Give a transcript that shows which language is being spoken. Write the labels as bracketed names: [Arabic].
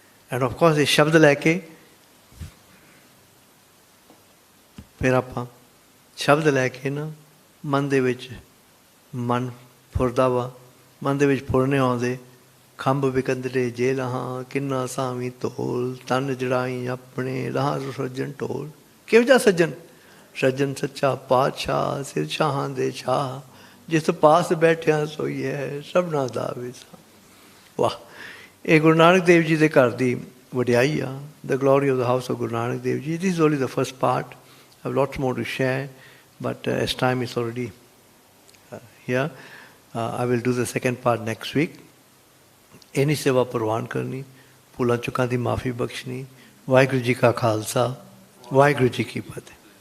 [English] And of course, [Punjabi] this shabd leke, ਫਿਰ ਆਪਾਂ ਸ਼ਬਦ ਲੈ ਕੇ ਨਾ ਮਨ ਦੇ ਵਿੱਚ ਮਨ ਫੁਰਦਾ ਵਾ, ਮਨ ਦੇ ਵਿੱਚ ਫੁਰਨੇ ਆਉਂਦੇ, ਖੰਭ ਵਿਕੰਦਰੇ ਜੇ ਲਹਾਂ ਕਿੰਨਾ ਸਾਵੀਂ ਢੋਲ, ਤਨ ਜੜਾਈ ਆਪਣੇ ਰਹਾਂ ਸੱਜਣ ਢੋਲ। ਕਿਹੋ ਜਿਹਾ ਸੱਜਣ? ਸੱਜਣ ਸੱਚਾ ਪਾਤਸ਼ਾਹ, ਸਿਰ ਸ਼ਾਹਾਂ ਦੇ ਸ਼ਾਹ, ਜਿਸ ਪਾਸ ਬੈਠਿਆ ਸੋਈ ਹੈ ਸਭਨਾ ਦਾ ਵਿਸਾ। ਵਾਹ! ਇਹ ਗੁਰੂ ਨਾਨਕ ਦੇਵ ਜੀ ਦੇ ਘਰ ਦੀ ਵਡਿਆਈ ਆ, [English] the glory of the house of Guru Nanak Dev Ji. This is only the first part. I have lots more to share, but as time is already here, I will do the second part next week. [Punjabi] Any seva parwan karni, ਭੁੱਲਾਂ ਚੁੱਕਾਂ ਦੀ ਮਾਫੀ ਬਖਸ਼ਣੀ। ਵਾਹਿਗੁਰੂ ਜੀ ਕਾ ਖਾਲਸਾ, ਵਾਹਿਗੁਰੂ ਜੀ ਕੀ ਫਤਿਹ।